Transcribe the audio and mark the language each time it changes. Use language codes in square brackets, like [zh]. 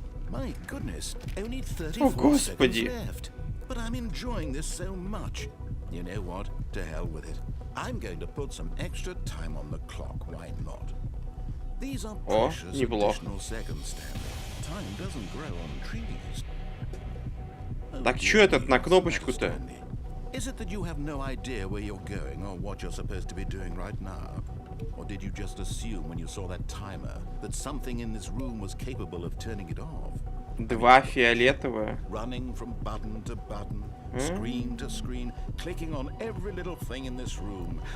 [en] My goodness, only 34 seconds left. But I'm enjoying this so much. You know what? To hell with it. I'm going to put some extra time on the clock. Why not? These are precious additional seconds, Stanley. Time doesn't grow on trees. [ru] Так что этот на кнопочку-то? [en] Is it that you have no idea where you're going or what you're supposed to be doing right now? Or did you just assume when you saw that timer that something in this room was capable of turning it off? [ru] 2 фиолетовые. [en] Running from button to button, screen to screen, clicking on every little thing in this room.